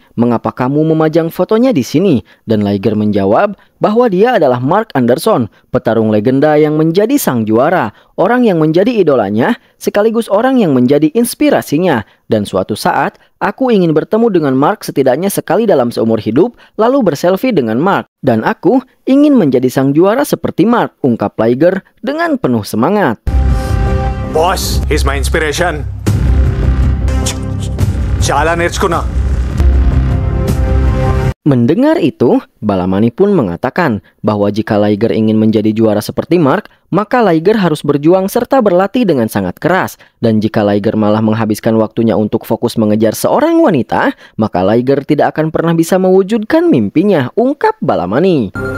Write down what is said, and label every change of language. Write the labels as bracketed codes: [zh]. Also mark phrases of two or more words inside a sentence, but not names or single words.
[id] Mengapa kamu memajang fotonya di sini?" Dan Liger menjawab bahwa dia adalah Mark Anderson, petarung legenda yang menjadi sang juara, orang yang menjadi idolanya, sekaligus orang yang menjadi inspirasinya. Dan suatu saat, aku ingin bertemu dengan Mark setidaknya sekali dalam seumur hidup, lalu berselfie dengan Mark. Dan aku ingin menjadi sang juara seperti Mark, ungkap Liger dengan penuh semangat. [en] Boss, he's my inspiration. [te] Chala నేర్చుకున్నా. [id] Mendengar itu, Balamani pun mengatakan bahwa jika Liger ingin menjadi juara seperti Mark, maka Liger harus berjuang serta berlatih dengan sangat keras. Dan jika Liger malah menghabiskan waktunya untuk fokus mengejar seorang wanita, maka Liger tidak akan pernah bisa mewujudkan mimpinya, ungkap Balamani.